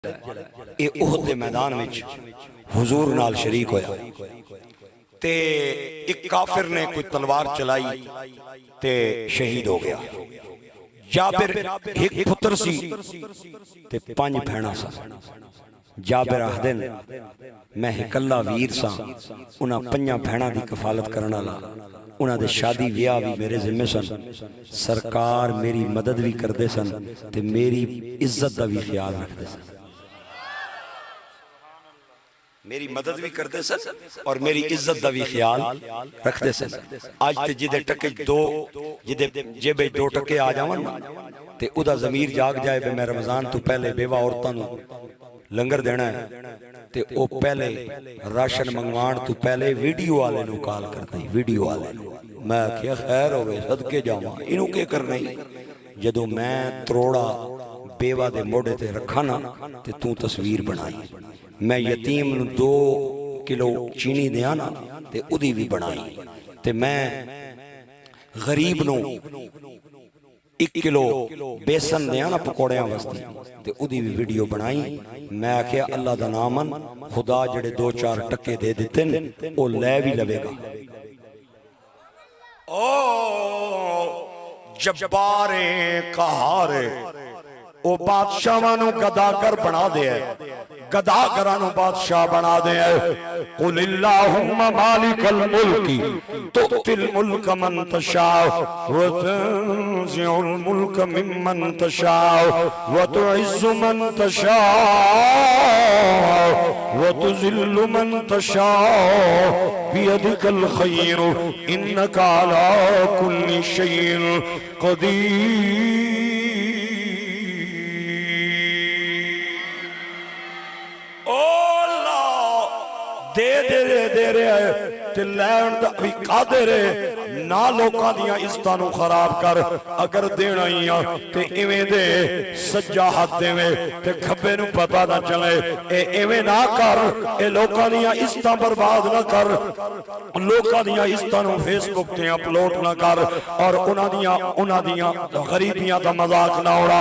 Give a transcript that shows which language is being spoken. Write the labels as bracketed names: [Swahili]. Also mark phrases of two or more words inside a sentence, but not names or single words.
[Punjabi] اے احد دے میدان وچ حضور نال شریک ہویا تے ایک کافر نے کوئی تلوار چلائی تے شہید ہو گیا۔ جابر ایک پتر سی تے 5 بھیڑاں سا۔ جابر آخدن میں اکلا ویر سا، انہاں 5 بھیڑاں دی کفالت کرنا لا، انہاں دے شادی ویاہ بھی میرے ذمہ سن، سرکار میری مدد بھی کردے سن تے میری عزت دا بھی خیال رکھدے سن، میری مدد بھی کردے سن اور میری عزت دا بھی خیال رکھدے سن۔ آج تے جدے ٹکے جے 2 ٹکے آ جاون تے او دا ضمیر جاگ جائے بے میں رمضان تو پہلے بیوہ عورتاں نوں لنگر دینا ہے تے او پہلے راشن منگوان تو پہلے ویڈیو والے نوں کال کرتا ہے، ویڈیو والے نوں۔ میں کیا خیر ہوئے صدقے جاواں انہوں کے کرنا ہی، جدو میں تروڑا بیوہ دے موڑے تے رکھا نا تے تو تصویر بنائی، میں یتیم نوں 2 کلو چینی دیا نا تے ادھی بھی بنائی، تے میں غریب نوں 1 کلو بیسن دیا نا پکوڑیاں وستی تے ادھی بھی ویڈیو بنائی۔ میں آکھیا اللہ دا نامن خدا جڑے 2-4 ٹکے دے دیتے او لے بھی لوے گا۔ او جبارے قہارے او بادشاہانو گداگر بنا دے ہے، گداگرانو بادشاہ بنا دے ہے۔ [Arabic] قل اللہم مالک الملک تؤتی الملک من تشاء وتنزع الملک ممن تشاء وتعز من تشاء وتذل من تشاء بیدک الخیر انک علی کل شیء قدیر۔ [Punjabi] دے رہے تے لین دا بھی قادر ہے، نہ لوکاں دیاں عزتاں خراب کر، اگر دینا ہی تے ایویں دے سجا ہاتھ دیویں تے کھبے نو پتہ نہ چلے، اے ایویں نہ کر، اے لوکاں دیاں عزتاں برباد نہ کر، لوکاں دیاں عزتاں نو فیس بک تے اپلوڈ نہ کر اور انہاں دیاں غریبیاں دا مذاق نہ اڑا۔